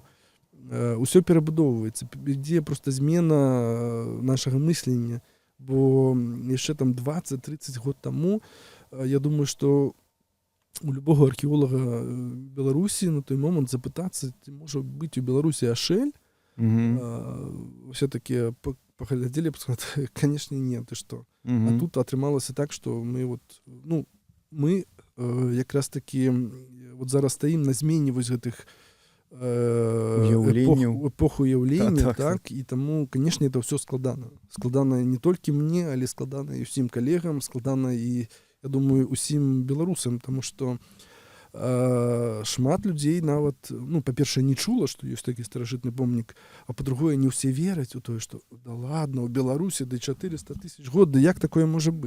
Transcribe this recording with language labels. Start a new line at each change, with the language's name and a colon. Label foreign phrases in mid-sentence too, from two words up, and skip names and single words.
Belarusian: Усё перабудоўваецца, ідзе проста змена нашага мыслення, бо яшчэ там 20-30 год таму, я думаю, што у любога археолага Беларусі на той момант запытацца, ці можа быць у Беларусі Ашэль,
Russian: все-таки поглядели, сказали, конечно, нет, ты что.
Belarusian: А тут атрымалася так, што мы якраз таки зараз стаім на змене вось гэтых эпох уяўлення, так, і таму, канешне, это ўсё складана. Складана не толькі мне, але складана і ўсім калегам, складана і, я думаю, усім беларусам, таму што шмат людзей нават, па-першае, не чула, што ёсць такі старажытны помнік, а па-другое, не ўсе вераць у тое, што да ладно, у Беларусі да 400 000 год, да як такое можа быць?